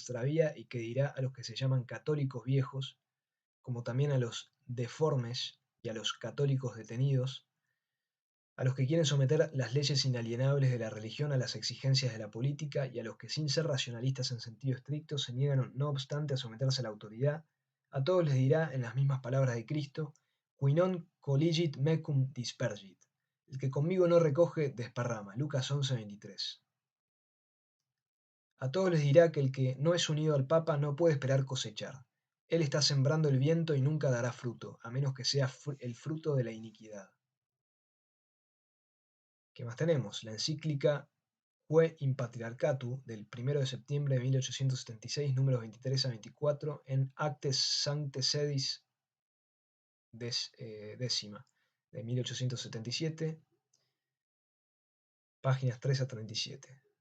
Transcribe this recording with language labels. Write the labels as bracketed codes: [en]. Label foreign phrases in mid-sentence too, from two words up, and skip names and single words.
[es] extravía y que dirá a los que se llaman católicos viejos, como también a los deformes y a los católicos detenidos, a los que quieren someter las leyes inalienables de la religión a las exigencias de la política y a los que, sin ser racionalistas en sentido estricto, se niegan no obstante a someterse a la autoridad, a todos les dirá en las mismas palabras de Cristo: [la] qui non colligit mecum dispergit. [es] El que conmigo no recoge, desparrama. Lucas 11:23. A todos les dirá que el que no es unido al Papa no puede esperar cosechar. Él está sembrando el viento y nunca dará fruto, a menos que sea el fruto de la iniquidad. ¿Qué más tenemos? La encíclica Quae in Patriarchatu del 1 de septiembre de 1876, números 23 a 24, en Actes Sancte Sedis décima de 1877, páginas 3 a 37.